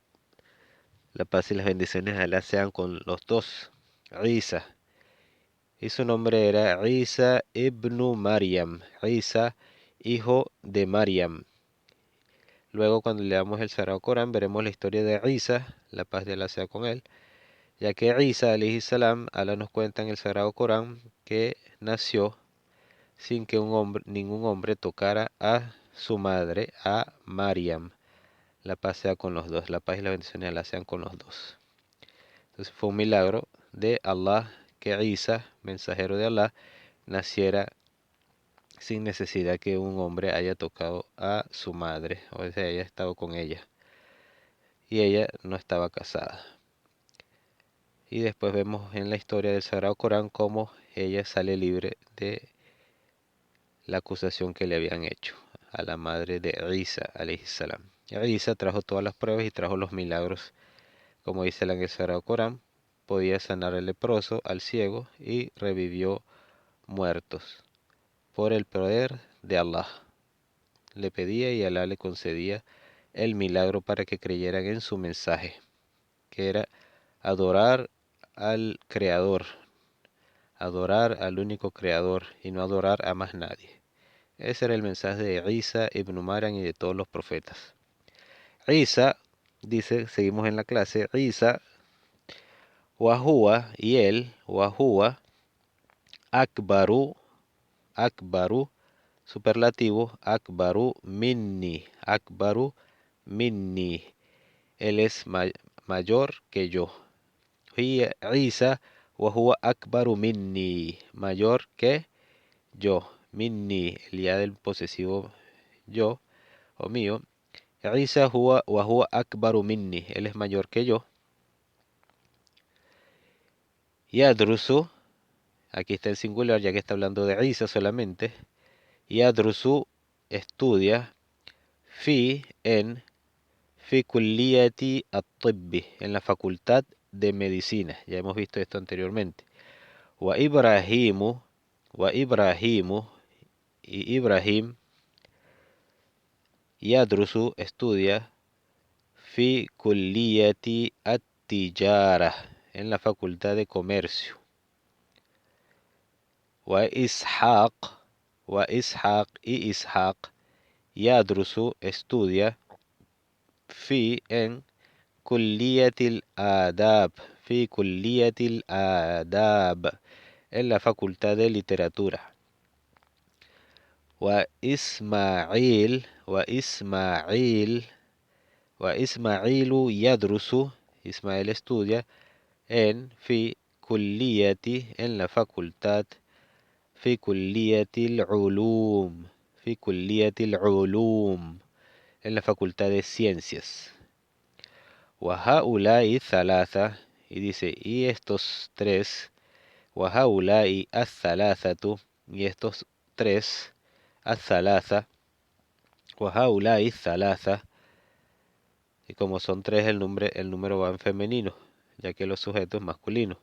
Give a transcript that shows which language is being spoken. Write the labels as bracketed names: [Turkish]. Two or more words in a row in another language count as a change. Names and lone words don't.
[Spanish] La paz y las bendiciones de Alá sean con los dos. Isa. Y su nombre era Isa ibn Maryam. Isa, hijo de Maryam. Luego cuando leamos el Sagrado Corán veremos la historia de Isa, la paz de Alá sea con él, ya que Isa [Arabic] عليه السلام, [Spanish] Alá nos cuenta en el Sagrado Corán que nació sin que ningún hombre tocara a su madre, a Maryam. La paz sea con los dos, la paz y la bendición de Alá sean con los dos. Entonces fue un milagro de Allah que Isa, mensajero de Alá, naciera sin necesidad que un hombre haya tocado a su madre, o sea, haya estado con ella. Y ella no estaba casada. Y después vemos en la historia del Sagrado Corán cómo ella sale libre de la acusación que le habían hecho a la madre de Isa, [Arabic] عليه السلام. [Spanish] Isa trajo todas las pruebas y trajo los milagros, como dice en el Sagrado Corán. Podía sanar al leproso, al ciego y revivió muertos por el poder de Allah. Le pedía y Alá le concedía el milagro para que creyeran en su mensaje, que era adorar al Creador, adorar al único Creador y no adorar a más nadie. Ese era el mensaje de Isa ibn Maryam y de todos los profetas. Isa, dice, seguimos en la clase, Isa, wahua, y él, [Arabic] وهو، أكبر، أكبر, superlativo, أكبر مني, [Spanish] él es mayor que yo. [Arabic] Y Isa, وهو أكبر مني, [Spanish] mayor que yo, minni, el ya del posesivo yo o mío. [Arabic] عيسى هو أكبر مني, [Spanish] él es mayor que yo. Yadrusu, aquí está el singular ya que está hablando de Isa solamente. [Arabic] Yadrusu estudia في كلية الطب, [Spanish] en la facultad de medicina. Ya hemos visto esto anteriormente. [Arabic] وإبراهيم, [Spanish] y Ibrahim Yadrusu estudia [Arabic] في كلية التجارة [Spanish] en la facultad de comercio. [Arabic] وإسحاق إسحاق يدرس [Spanish] estudia في en [Arabic] كلية الآداب [Spanish] en la facultad de literatura. [Arabic] وإسماعيل يدرس إسماعيل [Spanish] estudia en [Arabic] في كلية [Spanish] en la facultad [Arabic] في كلية العلوم [Spanish] en la facultad de ciencias. [Arabic] وهؤلاء ثلاثة [Spanish] y dice y estos tres [Arabic] وهؤلاء الثلاثة [Spanish] y estos tres [Arabic] الثلاثة وهؤلاء الثلاثة [Spanish] y como son tres el número va en femenino ya que los sujetos masculinos.